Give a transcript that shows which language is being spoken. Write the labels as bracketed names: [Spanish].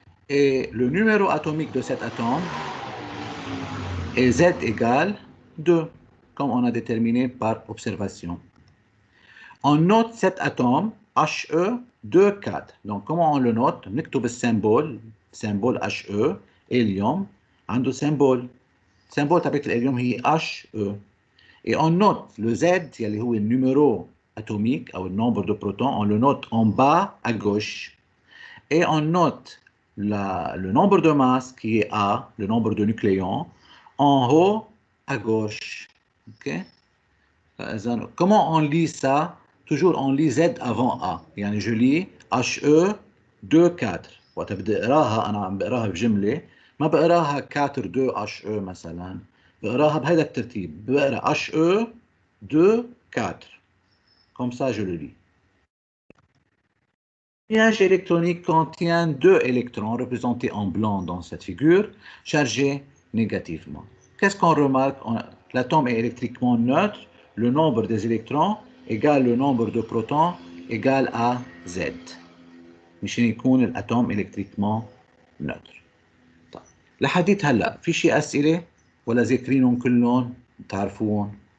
[French] Et le numéro atomique de cet atome est Z égale 2, comme on a déterminé par observation. On note cet atome He2,4. Donc, comment on le note? نكتب symbole He, hélium, عنده symbole. [Arabic] Symbole تبعت الهيليوم هي He. [French] Et on note le Z, [Arabic] اللي هو [French] le numéro atomique, ou le nombre de protons, on le note en bas à gauche. Et on note le nombre de masse qui est A, le nombre de nucléons, en haut à gauche. Okay? Comment on lit ça? Toujours on lit Z avant A. يعني je lis He 2 4. [Arabic] وقت بدي اقراها انا عم بقراها بجمله ما بقراها 4 2 He مثلا. بقراها بهذا الترتيب. بقرا He 2 4. [French] Comme ça je le lis. Le nuage électronique contient deux électrons représentés en blanc dans cette figure, chargés négativement. Qu'est-ce qu'on remarque? L'atome est électriquement neutre, le nombre des électrons égale le nombre de protons égale à Z. [Arabic] مشان يكون الاتوم [French] électriquement neutre. [Arabic] طيب. لحديت هلا في شي أسئلة ولا ذاكرينهم كلهم بتعرفوهم؟